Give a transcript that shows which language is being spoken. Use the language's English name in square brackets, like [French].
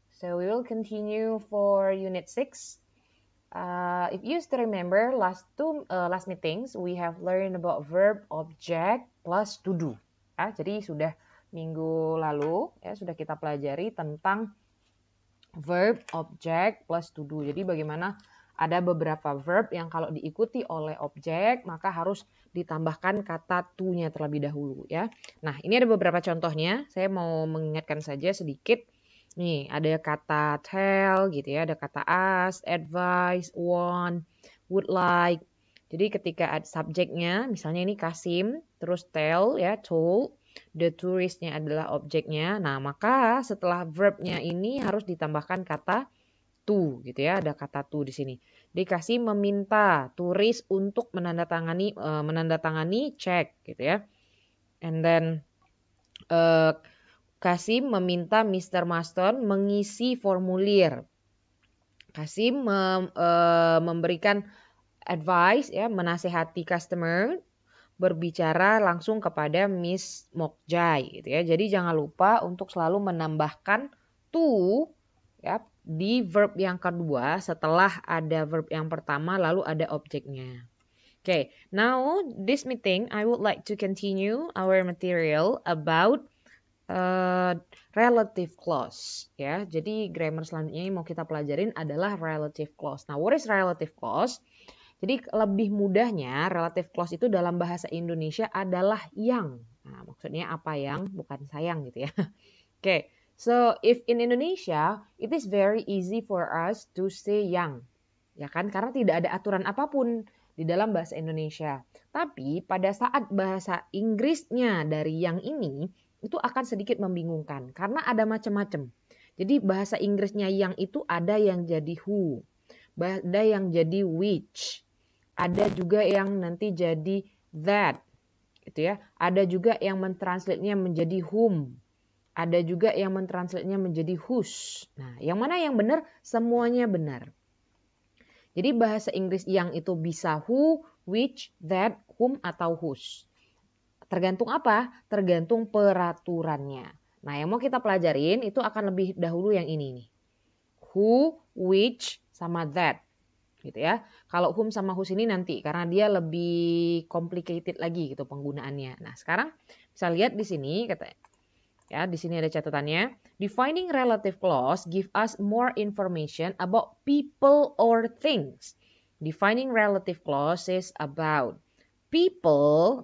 [English] So we will continue for Unit 6. If you still remember, last meetings we have learned about verb, object, plus to do. [Indonesian] Jadi sudah minggu lalu ya sudah kita pelajari tentang verb, object, plus to do. Jadi bagaimana ada beberapa verb yang kalau diikuti oleh objek maka harus ditambahkan kata to-nya terlebih dahulu ya. Nah, ini ada beberapa contohnya. Saya mau mengingatkan saja sedikit. Nih, ada kata tell gitu ya, ada kata ask, advise, want, would like. Jadi ketika ada subjeknya, misalnya ini Kasim, terus tell ya, told, the touristnya adalah objeknya. Nah, maka setelah verbnya ini harus ditambahkan kata to gitu ya, ada kata to di sini. Dikasih meminta turis untuk menandatangani cek gitu ya. [English] And then Kasim [Indonesian] meminta [English] Mr. [Indonesian] Marston mengisi formulir. Kasim memberikan advice ya, menasehati customer berbicara langsung kepada Miss Mokjai gitu ya. Jadi jangan lupa untuk selalu menambahkan to ya di verb yang kedua setelah ada verb yang pertama lalu ada objeknya. [English] Okay, now this meeting I would like to continue our material about relative clause [Indonesian] ya. Jadi grammar selanjutnya yang mau kita pelajarin adalah relative clause. [English] Nah, what is relative clause? [Indonesian] Jadi lebih mudahnya relative clause itu dalam bahasa Indonesia adalah yang. Nah, maksudnya apa yang, bukan sayang gitu ya. [English] Okay, so if in Indonesia it is very easy for us to say yang. [Indonesian] Ya kan? Karena tidak ada aturan apapun di dalam bahasa Indonesia. Tapi pada saat bahasa Inggrisnya dari yang ini itu akan sedikit membingungkan karena ada macam-macam. Jadi bahasa Inggrisnya yang itu ada yang jadi who, ada yang jadi which, ada juga yang nanti jadi that, gitu ya. Ada juga yang mentranslate-nya menjadi whom, ada juga yang mentranslate-nya menjadi whose. Nah, yang mana yang benar? Semuanya benar. Jadi bahasa Inggris yang itu bisa who, which, that, whom, atau whose. Tergantung apa? Tergantung peraturannya. Nah, yang mau kita pelajarin itu akan lebih dahulu yang ini nih. Who, which, sama that. Gitu ya. Kalau whom sama whose ini nanti karena dia lebih complicated lagi gitu penggunaannya. Nah, sekarang bisa lihat di sini katanya. Ya, di sini ada catatannya. [English] Defining relative clause give us more information about people or things. Defining relative clause is about people.